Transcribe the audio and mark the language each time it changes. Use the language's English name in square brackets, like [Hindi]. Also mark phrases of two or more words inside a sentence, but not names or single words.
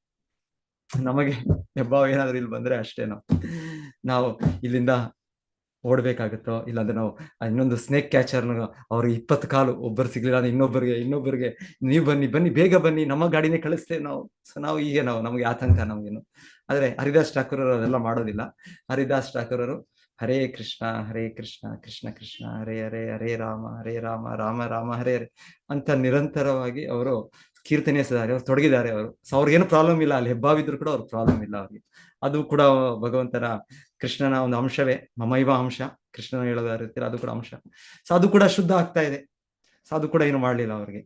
[Kannada] ನಮಗೆ ಹೆಬ್ಬ ಏನಾದ್ರು ಇಲ್ಲಿ ಬಂದ್ರೆ ಅಷ್ಟೇನೋ, ನಾವು ಇಲ್ಲಿಂದ ಓಡ್ಬೇಕಾಗತ್ತೋ, ಇಲ್ಲಾಂದ್ರೆ ನಾವು ಇನ್ನೊಂದು [English] snake catcher [Kannada] ಅವ್ರಿಗೆ 20 ಕಾಲು, ಒಬ್ಬರು ಸಿಗ್ಲಿಲ್ಲ ಅಂದ್ರೆ ಇನ್ನೊಬ್ಬರಿಗೆ ನೀವು ಬನ್ನಿ ಬೇಗ ಬನ್ನಿ, ನಮ್ಮ ಗಾಡಿನೇ ಕಳಿಸ್ತೇವೆ ನಾವು. ಸೊ ನಮಗೆ ಆತಂಕ ನಮಗೇನು. ಆದ್ರೆ ಹರಿದಾಸ್ ಠಾಕೂರ್ ಅದೆಲ್ಲ ಮಾಡೋದಿಲ್ಲ. ಹರಿದಾಸ್ ಠಾಕೂರರು [Sanskrit] ಹರೇ ಕೃಷ್ಣ ಕೃಷ್ಣ ಕೃಷ್ಣ ಹರೇ ಹರೇ, ಹರೇ ರಾಮ ರಾಮ ರಾಮ ಹರೇ ಹರೇ [Kannada] ಅಂತ ನಿರಂತರವಾಗಿ ಅವರು ಕೀರ್ತನಿಸಿದ್ದಾರೆ, ಅವ್ರು ತೊಡಗಿದ್ದಾರೆ ಅವರು. ಸೊ ಅವ್ರಿಗೇನು ಪ್ರಾಬ್ಲಮ್ ಇಲ್ಲ, ಅಲ್ಲಿ ಹೆಬ್ಬಾವಿದ್ರು ಕೂಡ ಅವ್ರ ಪ್ರಾಬ್ಲಮ್ ಇಲ್ಲ ಅವ್ರಿಗೆ. ಅದು ಕೂಡ ಭಗವಂತನ ಕೃಷ್ಣನ ಒಂದು ಅಂಶವೇ, [Sanskrit] ಮಮೈವ ಅಂಶ, [Kannada] ಕೃಷ್ಣನ ಹೇಳೋದಾಗಿರ್ತೀರ ಅದು ಕೂಡ ಅಂಶ. ಸೊ ಅದು ಕೂಡ ಶುದ್ಧ ಆಗ್ತಾ ಇದೆ. ಸೊ ಅದು ಕೂಡ ಏನು ಮಾಡ್ಲಿಲ್ಲ ಅವ್ರಿಗೆ.